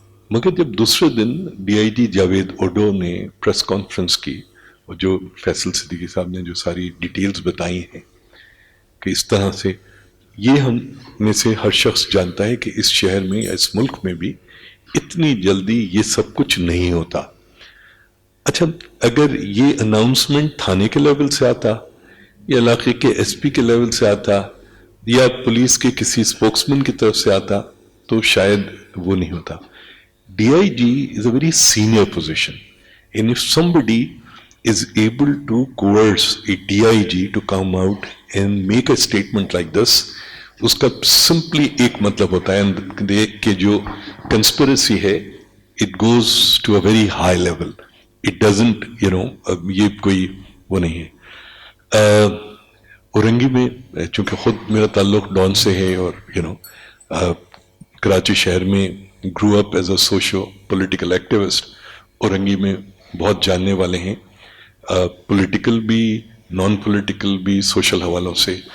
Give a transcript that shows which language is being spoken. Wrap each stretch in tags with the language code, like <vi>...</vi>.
<ur>مگر جب دوسرے دن DIG جاوید اوڈو نے پریس کانفرنس کی, اور جو فیصل صدیقی صاحب نے جو ساری ڈیٹیلز بتائی ہیں کہ اس طرح سے, یہ ہم میں سے ہر شخص جانتا ہے کہ اس شہر میں یا اس ملک میں بھی اتنی جلدی یہ سب کچھ نہیں ہوتا. اچھا, اگر یہ اناؤنسمنٹ تھانے کے لیول سے آتا, یا علاقے کے SP کے لیول سے آتا, یا پولیس کے کسی اسپوکسمین کی طرف سے آتا, تو شاید وہ نہیں ہوتا.</ur> <en>DIG is a very senior position, and if somebody is able to coerce a DIG to come out and make a statement like this,</en> <ur>اس کا simply ایک مطلب ہوتا ہے کہ جو conspiracy ہے</ur> <en>it goes to a very high level. It doesn't,</en> <ur>یہ کوئی وہ نہیں ہے. اورنگی میں چونکہ خود میرا تعلق ڈان سے ہے, اور کراچی شہر میں</ur> <en>grew up as a socio-political activist,</en> <ur>Orangi میں بہت جاننے والے ہیں, پولیٹیکل بھی, نان پولیٹیکل بھی, سوشل حوالوں سے.</ur>